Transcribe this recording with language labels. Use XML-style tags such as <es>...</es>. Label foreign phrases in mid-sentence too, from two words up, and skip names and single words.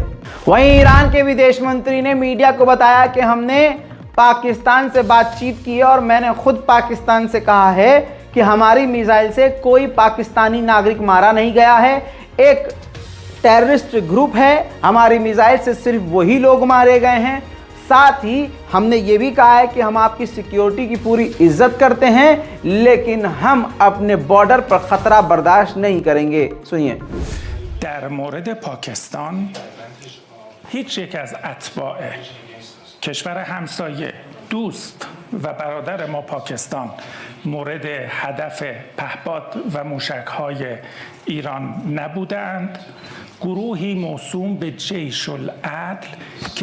<hi>वहीं ईरान के विदेश मंत्री ने मीडिया को बताया कि हमने पाकिस्तान से बातचीत की है और मैंने खुद पाकिस्तान से कहा है कि हमारी मिसाइल से कोई पाकिस्तानी नागरिक मारा नहीं गया है, एक</hi> <en>terrorist group</en> <hi>है, हमारी मिसाइल से सिर्फ वही लोग मारे गए हैं। साथ ही हमने ये भी कहा है कि हम आपकी सिक्योरिटी की पूरी इज्जत करते हैं, लेकिन हम अपने बॉर्डर पर खतरा बर्दाश्त नहीं करेंगे। सुनिए।</hi> <fa>در مورد پاکستان هیچ یک از اتباع کشور همسایه، دوست و برادر ما پاکستان مورد هدف پهپاد و موشک‌های ایران نبودند، گروهی موسوم به جیش العدل که</fa>